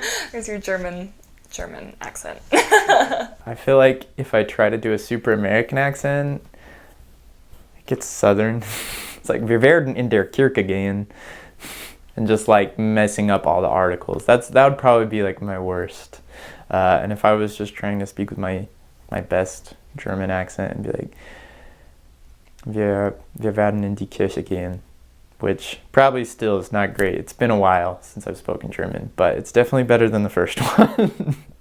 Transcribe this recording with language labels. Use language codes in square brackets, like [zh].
[en] There's your German accent. I feel like if I try to do a super American accent, it gets southern. It's like, [de] wir werden in der Kirche gehen. [en] And just like messing up all the articles. That would probably be like my worst. And if I was just trying to speak with my best German accent and be like, [de] wir werden in die Kirche gehen, [en] which probably still is not great. It's been a while since I've spoken German, but it's definitely better than the first one.